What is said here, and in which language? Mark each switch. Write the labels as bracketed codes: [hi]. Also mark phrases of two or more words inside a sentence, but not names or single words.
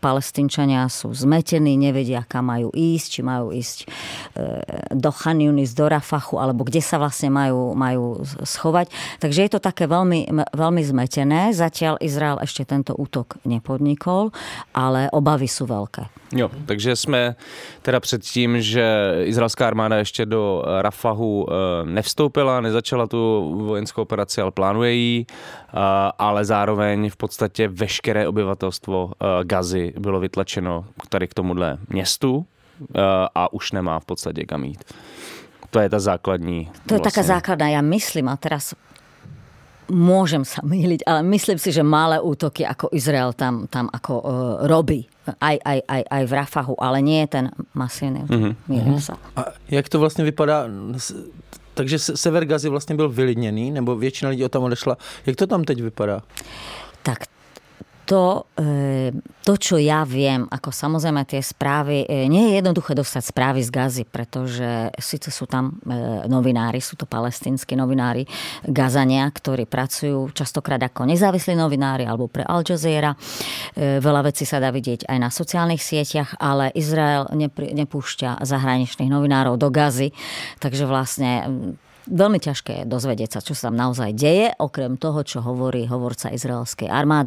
[sk] Palestínčania sú zmetení, nevedia, kam majú ísť, či majú ísť do Chan Yunis, do Rafahu, alebo kde sa vlastne majú schovať. Takže je to také veľmi, veľmi zmetené. Zatiaľ Izrael ešte tento útok nepodnikol, ale obavy sú veľké. [cs] Jo, takže jsme teda před tím, že izraelská armáda ještě do Rafahu nevstoupila, nezačala tu vojenskou operaci, ale plánuje ji, ale zároveň v podstatě veškeré obyvatelstvo Gazy bylo vytlačeno tady k tomuhle městu a už nemá v podstatě kam jít. To je ta základní. [sk] To je taká základná, ja myslím, a teraz môžem sa mýliť, ale myslím si, že malé útoky ako Izrael tam ako robí. Aj v Rafahu, ale nie je ten masívny. [cs] A jak to vlastně vypadá? Takže sever Gazy vlastně byl vylidněný, nebo většina lidí tam odešla. Jak to tam teď vypadá? [sk] Tak to, čo ja viem, ako samozrejme tie správy, nie je jednoduché dostať správy z Gazy, pretože síce sú tam novinári, sú to palestínsky novinári, Gazania, ktorí pracujú častokrát ako nezávislí novinári alebo pre Al Jazeera. Veľa vecí sa dá vidieť aj na sociálnych sieťach, ale Izrael nepúšťa zahraničných novinárov do Gazy, takže vlastne veľmi ťažké je dozvedieť sa, čo sa tam naozaj deje, okrem toho, čo hovorí hovorca izraelskej armády.